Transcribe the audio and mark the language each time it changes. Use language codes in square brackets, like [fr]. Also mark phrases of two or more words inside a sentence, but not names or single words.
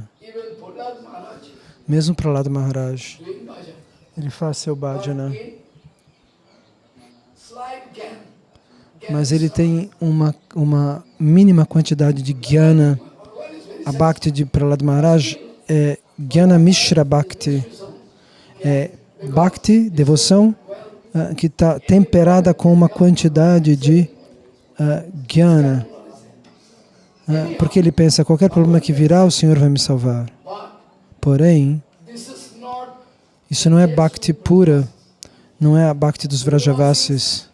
[pt] Mesmo Prahlada Maharaj, ele faz seu bhajana. Mas ele tem uma mínima quantidade de jnana. A bhakti de Prahlada Maharaj é [sa] jnana mishra bhakti. [pt] É bhakti, devoção, que está temperada com uma quantidade de jnana. Porque ele pensa, qualquer problema que virá, o Senhor vai me salvar. Porém, isso não é bhakti pura, não é a bhakti dos Vrajavasis.